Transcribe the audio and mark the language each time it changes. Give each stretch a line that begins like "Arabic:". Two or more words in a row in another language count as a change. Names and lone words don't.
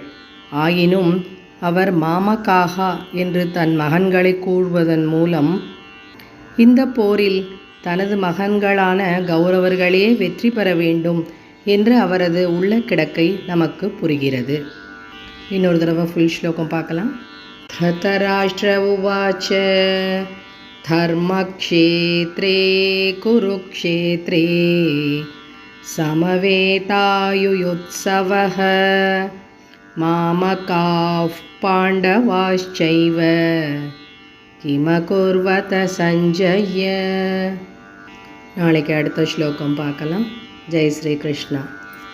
Tamil: ஆயினும் அவர் மாமகாகா என்று தன் மகன்களை கூறுவதன் மூலம் இந்த போரில் தனது மகன்களான கௌரவர்களே வெற்றி பெற வேண்டும் என்று அவரது உள்ள கிடக்கை நமக்கு புரிகிறது. இன்னொரு தடவை ஃபுல் ஸ்லோகம் பார்க்கலாம்.
Sanskrit: धृतराष्ट्र उवाच धर्मक्षेत्रे कुरुक्षेत्रे समवेतायुयुत्सवः मामकाः पाण्डवाश्चैव किमकुर्वत सञ्जय.
Tamil: நாளைக்கு அடுத்த ஸ்லோகம் பார்க்கலாம். ஜெய் ஸ்ரீ கிருஷ்ணா.